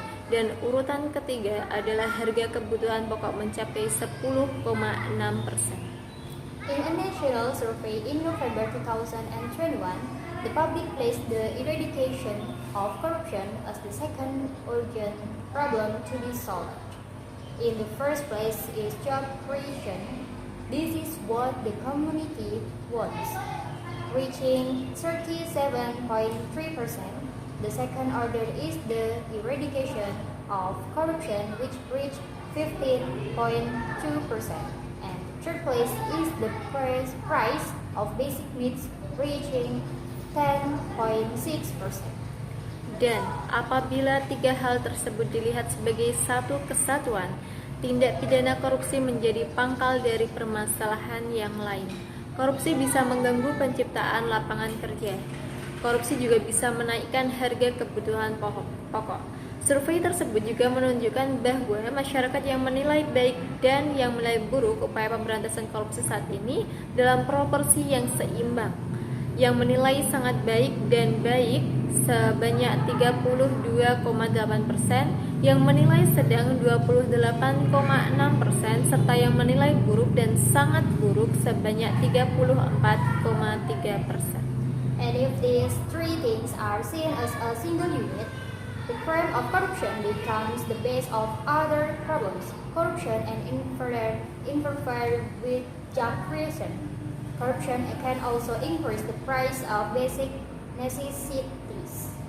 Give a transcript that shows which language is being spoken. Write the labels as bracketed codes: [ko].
[id] Dan urutan ketiga adalah harga kebutuhan pokok mencapai 10,6%. [en] In a national survey in November 2021, the public placed the eradication of corruption as the second urgent problem to be solved. In the first place is job creation. This is what the community wants, reaching 37.3%. The second order is the eradication of corruption, which reached 15.2%. And third place is the price of basic needs, reaching 10.6%. [id] Dan apabila 3 hal tersebut dilihat sebagai satu kesatuan, tindak pidana korupsi menjadi pangkal dari permasalahan yang lain. Korupsi bisa mengganggu penciptaan lapangan kerja. Korupsi juga bisa menaikkan harga kebutuhan pokok. Survei tersebut juga menunjukkan bahwa masyarakat yang menilai baik dan yang menilai buruk upaya pemberantasan korupsi saat ini dalam proporsi yang seimbang. Yang menilai sangat baik dan baik sebanyak 32,8%, yang menilai sedang 28,6%, serta yang menilai buruk dan sangat buruk sebanyak 34,3%. [en] And if these three things are seen as a single unit, the crime of corruption becomes the base of other problems, corruption and interfere with job creation. Corruption can also increase the price of basic necessities.